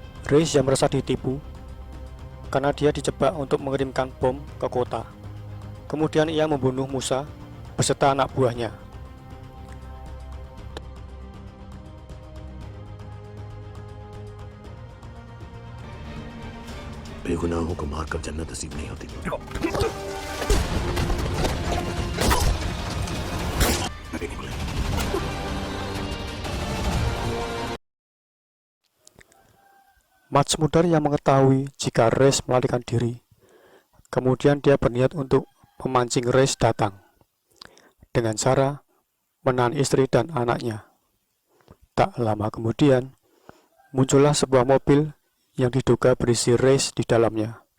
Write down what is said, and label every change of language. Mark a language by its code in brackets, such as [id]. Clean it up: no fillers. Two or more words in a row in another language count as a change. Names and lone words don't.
[id] Reis yang merasa ditipu karena dia dijebak untuk mengirimkan bom ke kota. Kemudian ia membunuh Musa beserta anak buahnya. [hi] बेगुनाहों को मारकर जन्नत नसीब नहीं होती। अरे निकले। [id] Mats Mudar yang mengetahui jika Reis melarikan diri. Kemudian dia berniat untuk memancing Reis datang dengan cara menahan istri dan anaknya. Tak lama kemudian, muncullah sebuah mobil yang diduga berisi Reis di dalamnya.